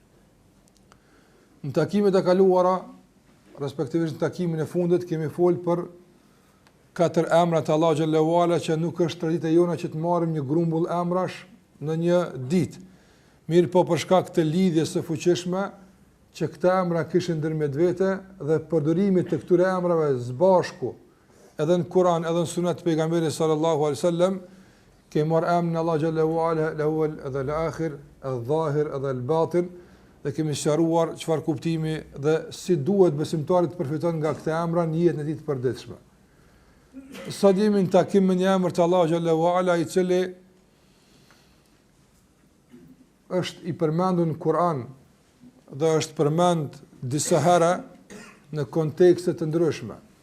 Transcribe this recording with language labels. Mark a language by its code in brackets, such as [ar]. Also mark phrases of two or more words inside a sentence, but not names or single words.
[sq] Në takimet e kaluara, respektivisht në takimin e fundit, kemi folur për 4 emra të [ar] الله جل وعلا [sq] që nuk është tradita jona që të marrim një grumbull emrash në një ditë. Mirë po për shkak të lidhjes së fuqishme që këta emra kishin ndërmjet vete dhe përdorimit të këtyre emrave së bashku edhe në Kur'an edhe në Sunet të pejgamberit [ar] صلى الله عليه وسلم, [sq] kemi marrë emrin [ar] الله جل وعلا الأول [sq] edhe al-akhir, al-zahir edhe al-batin, dhe kemi sqaruar çfarë kuptimi dhe si duhet besimtarit të përfiton nga këta emra në jetën e tij të përditshme. Sot jemi në takim me një emër të [ar] الله جل وعلا [sq] i cili është i përmendur në Kur'an dhe është përmend disa herë në kontekste të ndryshme.